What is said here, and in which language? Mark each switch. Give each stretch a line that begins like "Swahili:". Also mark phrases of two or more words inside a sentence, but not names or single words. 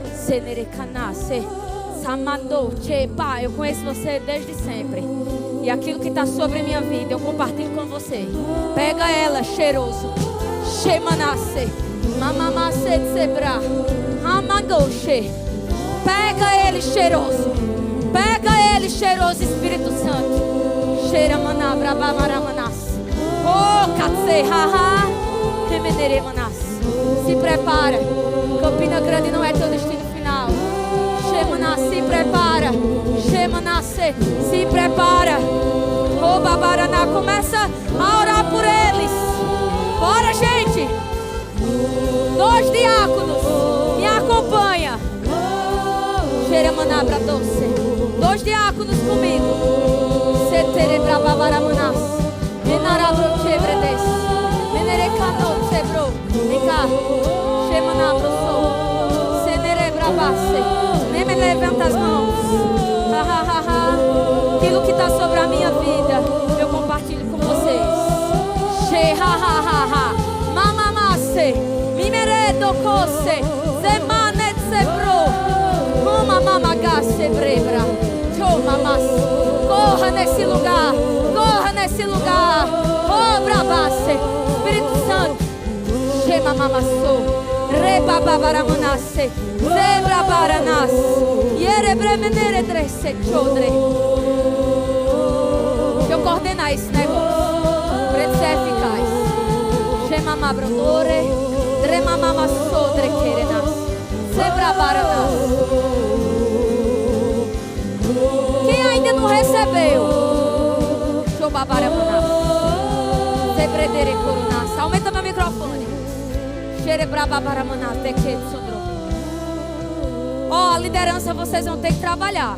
Portuguese: Eu conheço você desde sempre, e aquilo que está sobre a minha vida eu compartilho com você. Pega ela, cheiroso. Pega ele, cheiroso. Pega ele, cheiroso Espírito Santo. Cheira manabra babaramanas. Oh, katse, haha. Remeneremanas. Se prepara. Campina Grande não é teu destino final. Shemanas, se prepara. Shemanas, se prepara. Oh, Babaraná, começa a orar por eles. Bora, gente. 2 diáconos, me acompanha. Xeremanabra doce. 2 diáconos comigo. Seterebra Babaramanás. Menarabro chebredes. Menerecano sebro. Vem cá. Shemanabro sou. Senerebra basse. Nem me levanta as mãos. Aquilo que está sobre a minha vida, eu compartilho com vocês. Mamamasse, mimeredo cose, zemanet sebro, mamamagasse brebra, chomamas. Corra nesse lugar, corra nesse lugar. Oh, brabasse, Espírito Santo, chemamamassou, rebababaramanase, zebrabaranas, yerebremeneredresse chodre. Deixa eu coordenar esse negócio para ele ser eficaz. Shemamabrodore, dremamamassodre querenas, zebrabaranas. Quem ainda não recebeu? Shobabaramanás, zebredere coronas. Aumenta meu microfone. Xerebrababaramanás, dequete sodro. Ó, a liderança vocês vão ter que trabalhar.